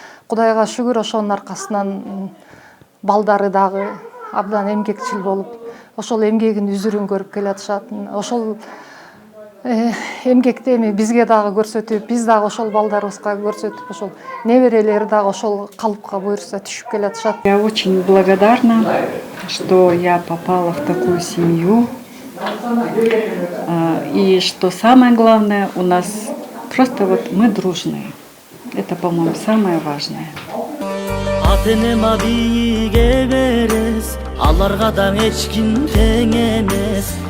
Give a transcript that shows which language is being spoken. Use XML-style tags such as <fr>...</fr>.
<ky>Кудайга шүгүр, ошонун аркасынан балдары дагы абдан эмгекчил болуп, ошол эмгегин үзүрүн көрүп келатышат. Ошол эмгекти эми бизге дагы көрсөтүп, биз дагы ошол балдарыбызга көрсөтүп, ошол неберелери дагы ошол калыпка буюрса түшүп келатышат.</ky> <ru>Я очень благодарна, что я попала в такую семью. И что самое главное, у нас просто вот мы дружные. Это, по-моему, самое важное.</ru> <ky>Ата-энем бийиге берес, аларга да эч ким тең эмес.</ky>